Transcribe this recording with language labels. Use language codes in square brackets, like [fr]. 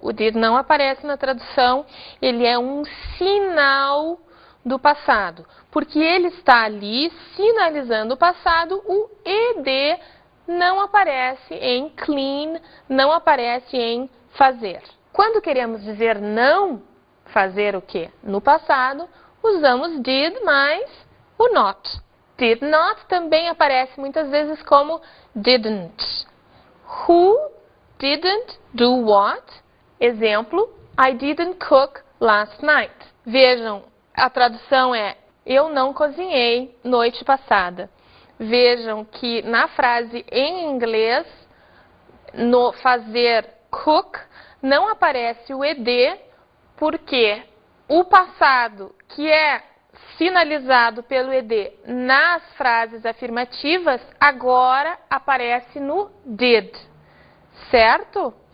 [pt] O did não aparece na tradução, ele é um sinal do passado, porque ele está ali sinalizando o passado, o ed não aparece em clean, não aparece em fazer. Quando queremos dizer não fazer o que? No passado, usamos did mais o not. Did not também aparece muitas vezes como didn't. [en] Who didn't do what? [pt] Exemplo, [en] I didn't cook last night. [pt] Vejam, a tradução é eu não cozinhei noite passada. Vejam que na frase em inglês, no fazer cook, não aparece o ed, porque o passado, que é sinalizado pelo ed nas frases afirmativas, agora aparece no did, certo?